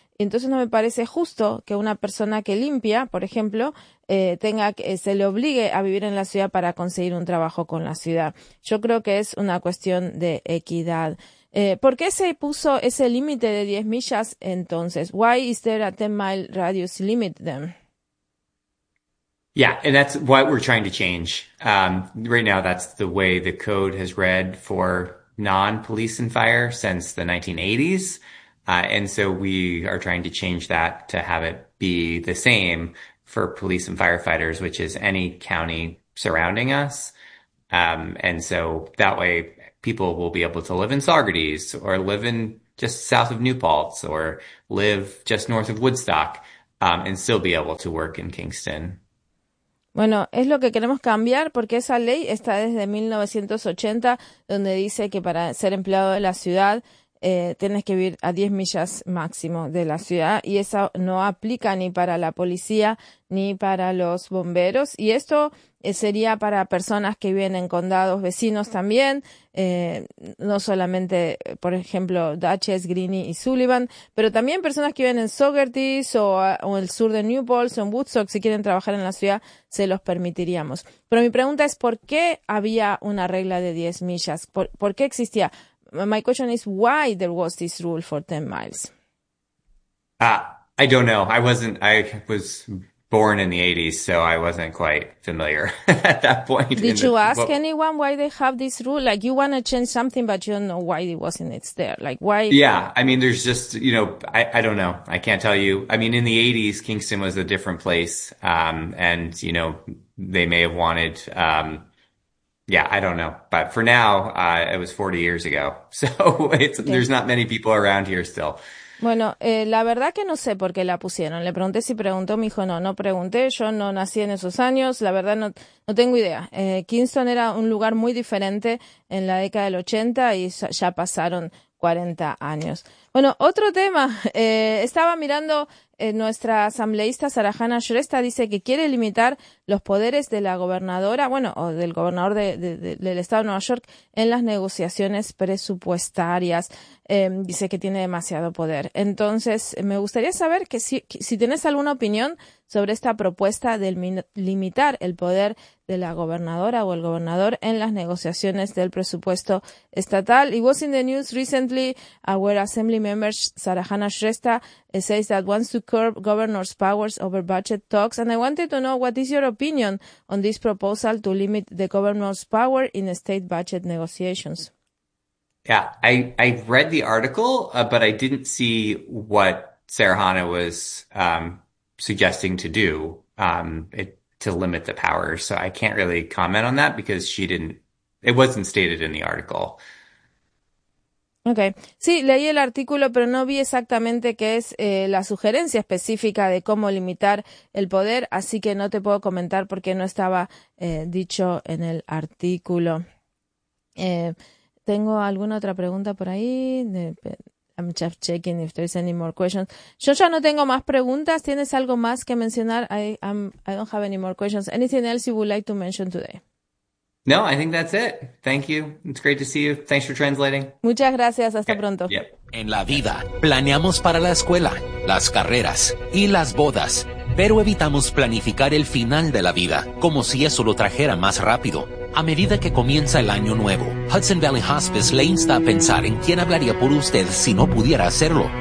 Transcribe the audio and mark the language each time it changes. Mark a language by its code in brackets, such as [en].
[es] Entonces no me parece justo que una persona que limpia, por ejemplo, tenga que, se le obligue a vivir en la ciudad para conseguir un trabajo con la ciudad. Yo creo que es una cuestión de equidad. ¿Por qué se puso ese límite de 10 millas entonces? [en] Why is there a 10 mile radius limit then? Yeah, and that's what we're trying to change. Right now, that's the way the code has read for non-police and fire since the 1980s. And so we are trying to change that to have it be the same for police and firefighters, which is any county surrounding us. And so that way people will be able to live in Saugerties or live in just south of New Paltz or live just north of Woodstock, and still be able to work in Kingston. [es] Bueno, es lo que queremos cambiar porque esa ley está desde 1980, donde dice que para ser empleado de la ciudad tienes que vivir a 10 millas máximo de la ciudad y esa no aplica ni para la policía ni para los bomberos. Y esto sería para personas que viven en condados vecinos también, no solamente, por ejemplo, Dutchess, Greene y Sullivan, pero también personas que viven en Saugerties o el sur de New Paltz o en Woodstock, si quieren trabajar en la ciudad, se los permitiríamos. Pero mi pregunta es, ¿por qué había una regla de 10 millas? ¿Por qué existía? [en] My question is, why there was this rule for 10 miles? I don't know. I was born in the 80s, so I wasn't quite familiar at that point. Anyone why they have this rule? Like, you want to change something, but you don't know why it wasn't it's there. Like, why? Yeah, I mean, there's just, you know, I don't know. I can't tell you. I mean, in the 80s, Kingston was a different place. And, you know, they may have wanted... yeah, I don't know. But for now, it was 40 years ago. So there's not many people around here still. [es] Bueno, la verdad que no sé por qué la pusieron. Le pregunté si preguntó, me dijo, no pregunté. Yo no nací en esos años. La verdad, no tengo idea. Kingston era un lugar muy diferente en la década del 80 y ya pasaron 40 años. Bueno, otro tema. Estaba mirando nuestra asambleísta Sarahana Shrestha dice que quiere limitar los poderes de la gobernadora, bueno, o del gobernador del estado de Nueva York en las negociaciones presupuestarias. Dice que tiene demasiado poder. Entonces, me gustaría saber si tienes alguna opinión sobre esta propuesta de limitar el poder de la gobernadora o el gobernador en las negociaciones del presupuesto estatal. [en] It was in the news recently our assembly member Sarahana Shrestha says that wants to curb governor's powers over budget talks, and I wanted to know what is your opinion on this proposal to limit the governor's power in state budget negotiations. Yeah, I read the article, but I didn't see what Sarahana was suggesting to do to limit the power. So I can't really comment on that because it wasn't stated in the article. Okay. [es] Sí, leí el artículo, pero no vi exactamente qué es la sugerencia específica de cómo limitar el poder, así que no te puedo comentar porque no estaba dicho en el artículo. ¿Tengo alguna otra pregunta por ahí? [en] I'm just checking if there's any more questions. [es] Yo ya no tengo más preguntas. ¿Tienes algo más que mencionar? [en] I don't have any more questions. Anything else you would like to mention today? No, I think that's it. Thank you. It's great to see you. Thanks for translating. [es] Muchas gracias. Hasta pronto. [en] Yep. [es] En la vida, planeamos para la escuela, las carreras y las bodas, pero evitamos planificar el final de la vida como si eso lo trajera más rápido. A medida que comienza el año nuevo, Hudson Valley Hospice le insta a pensar en quién hablaría por usted si no pudiera hacerlo.